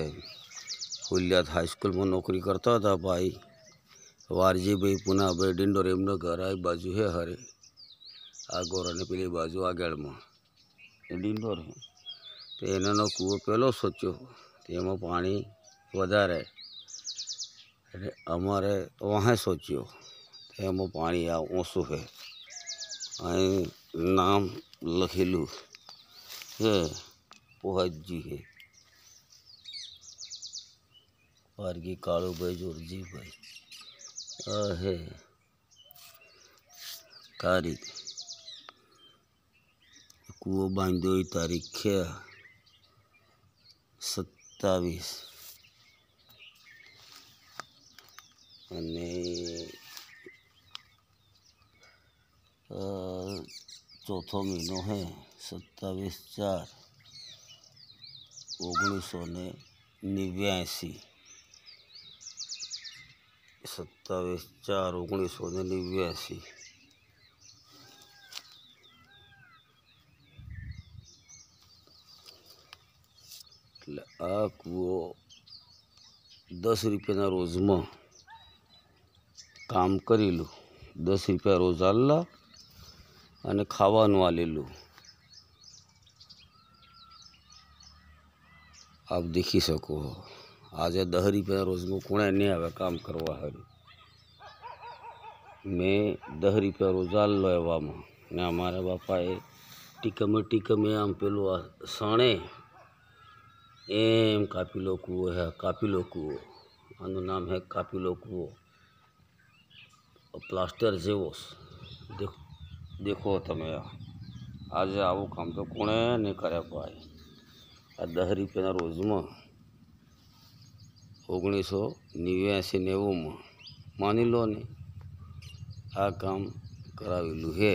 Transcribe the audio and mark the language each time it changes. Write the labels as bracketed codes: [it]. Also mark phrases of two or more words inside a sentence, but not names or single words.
[gu] हुलियात [hi] हाईस्कूल में नौकरी करता था [gu] ભાઈ વારજી ભાઈ પુના ભાઈ ડિંડોર એમનો ઘર આ બાજુ હૈ હરે આ ગોરા ને પેલી બાજુ આગળ મેં ડિંડોર હૈ તો એનો કૂવો પેલો સોચો તેમાં પાની વધારે અરે અમારે વહાં સોચ્યો તેમાં પાની આ ઓછું હૈ। અહીં નામ લખેલૂ હૈ પોહાજી હૈ પારકી કાળુભાઈ જોરજીભાઈ આ હૈ તારીખ કૂવો બાંધ્યો તારીખ હૈ 27 અને ચોથો મહિનો है 27/4/1989 27/4/1989 એટલે આ કૂવો 10 રૂપિયાના રોજમાં કામ કરેલૂ 10 રૂપિયા રોજ આલ્લા અને ખાવાનું આલેલૂ। આપ દેખી સકો આજ 10 રૂપિયા રોજ મેં કોણે નહીં આવે કામ કરવા હારૂ। મૈં 10 રૂપિયા રોજ આલ્લો એવામાં ને અમારા બાપાએ ટીકમે આમ પેલૂ સાણે એમ કાપીલો કૂવો હૈ કાપીલો કૂવો આનું નામ હૈ કાપીલો કૂવો પ્લાસ્ટર જેવો દેખો તમે આજ આવું કામ તો કોણે નહીં કરે ભાઈ। આ 10 રૂપિયા રોજ મેં 1989-90 મેં માની લો ને આ કામ કરાવેલૂ હૈ।